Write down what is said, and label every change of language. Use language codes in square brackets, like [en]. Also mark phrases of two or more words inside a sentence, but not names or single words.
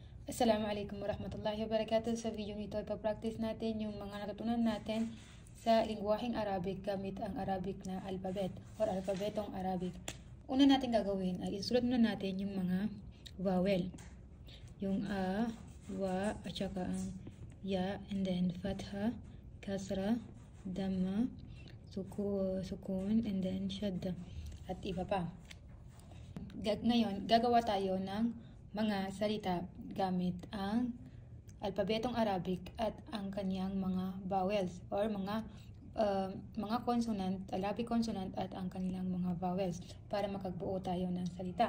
[ar] السلام عليكم ورحمة الله وبركاته. [tl] Sa video nito ay pa-practice natin yung mga natutunan natin sa lingwaheng Arabic gamit ang Arabic na alphabet or alphabetong Arabic. Una natin gagawin ay isulat muna natin yung mga vowel. Yung a, wa, at saka ang ya, [en] and then fatha, kasra, dhamma, sukun, and then shadda, [tl] at iba pa. Ngayon, gagawa tayo ng mga salita gamit ang alpabetong Arabic at ang kanyang mga vowels or mga consonant, Arabic consonant at ang kanilang mga vowels para makagbuo tayo ng salita.